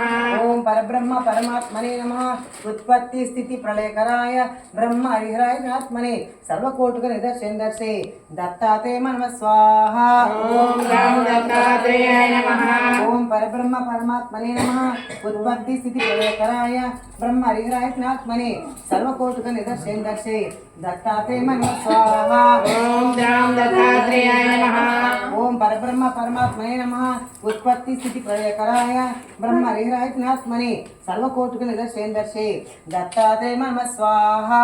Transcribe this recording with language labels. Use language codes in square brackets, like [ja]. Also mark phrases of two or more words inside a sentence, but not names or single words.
[sa] ఓం పరబ్రహ్మ పరమాత్మనే నమః ఉత్పత్తి స్థితి ప్రళయకరాయ బ్రహ్మ హరిహరాత్మనే సర్వకోటుక నిదర్శే దత్తాత్రేయ నమః స్వాహ ఓం ద్రాం దత్తాత్రేయాయ నమః ఓం పరబ్రహ్మ పరమాత్మనే నమః ఉత్పత్తి స్థితి ప్రళయకరాయ ब्रह्म हरिहरात्मने सर्वकोटुक निदर्शे दत्तात्रेय नमः स्वाहा ओम द्राम दत्तात्रेयाय नमः ओम परब्रह्म परमात्मने नमः उत्पत्ति स्थिति प्रलयकराय ब्रह्म हरिहरात्मने सर्वकोटुक निदर्शे दत्तात्रेय नमः स्वाहा